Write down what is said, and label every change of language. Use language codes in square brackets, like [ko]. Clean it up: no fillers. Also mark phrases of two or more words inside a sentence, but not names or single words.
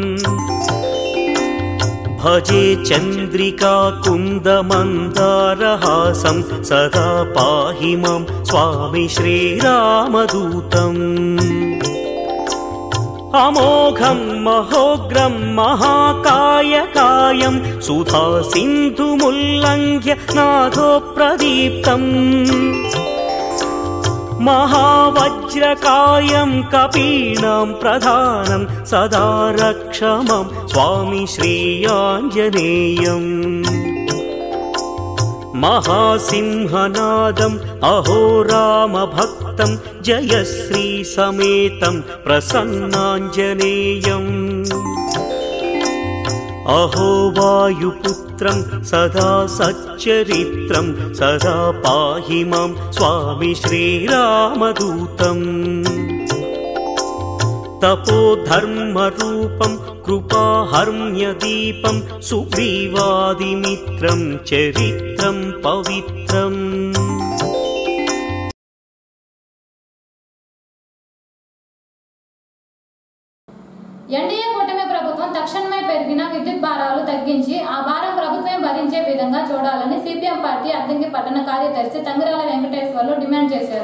[sa] భజే చంద్రికా కుందమందారహాసం సదా పాహి మాం స్వామి శ్రీరామదూతం అమోఘం మహోగ్రం మహాకాయకాయం సుధా సింధుముల్లంఘ్య నాథో ప్రదీప్తం మహావజ్రకాయం కపీనాం ప్రధానం సదా రక్షమాం స్వామి శ్రీయాంజనేయం महासिंहनादम् अहो रामभक्तं जयश्री समेतं प्रसन्नाञ्जनेयम् अहो वायुपुत्रं सदा सच्चरित्रं सदा पाहि मां स्वामी श्रीरामदूतम् तपोधर्मरूपं कृपाहर्म्यदीपं सुग्रीवादिमित्रं चरित्रं पवित्रम् [te] ఎన్డీఏ కూటమి ప్రభుత్వం తక్షణమే పెరిగిన విద్యుత్ భారాలు తగ్గించి ఆ భారం ప్రభుత్వమే భరించే విధంగా చూడాలని సిపిఎం పార్టీ అద్దంకి పట్టణ కార్యదర్శి తంగిరాల వెంకటేశ్వర్లు డిమాండ్ చేశారు.